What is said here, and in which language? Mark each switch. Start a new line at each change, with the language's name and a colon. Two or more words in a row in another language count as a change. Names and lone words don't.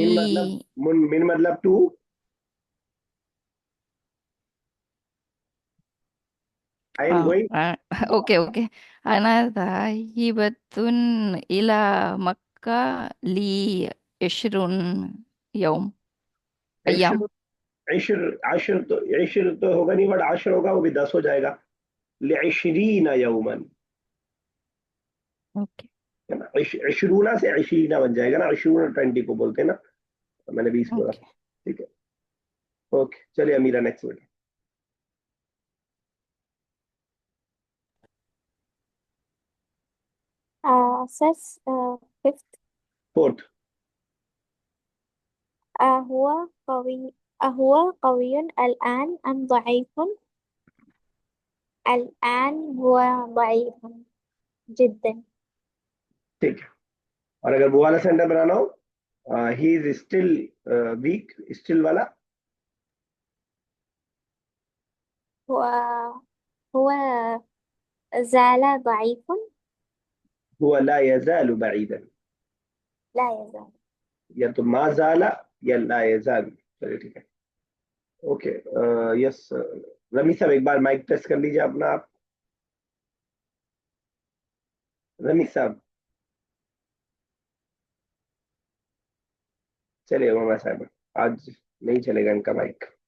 Hindi: मिन मतलब मिन मतलब टू।
English: I am going. OK OK.
Arabic: أنا ذاهبة إلى مكة لي عشرون يوم أيام. عشر، عشر عاشر
Hindi: तो, इश्र तो होगा नहीं, बट आशिर होगा, वो भी 10 हो जाएगा।
Arabic: لعشرين يوما,
Hindi: ओके है ना? इशरूना से इशरीना बन जाएगा ना, इशरूना 20 को बोलते हैं ना, तो मैंने 20 बोला। ओके। ठीक है, ओके चलिए अमीरा
English: next word. سس fifth.
Hindi: फोर्थ।
Arabic: أهو قوي أهو قوي الآن أم ضعيف؟ الآن هو ضعيف جدا.
Hindi: ठीक है, और अगर वो वाला सेंटर बनाना हो,
English: he is still weak, still
Hindi: वाला।
Arabic: هو هو زال ضعيف. هو لا يزال بعيدا, لا يزال.
Hindi: या तो
Arabic: ما زال
Hindi: या
Arabic: لا يزال.
Hindi: चलिए ठीक है, ओके। यस, रमी साहब एक बार
English: mic test
Hindi: कर लीजिए अपना आप। रमी साहब। चलिए मामा साहब, आज नहीं चलेगा इनका माइक।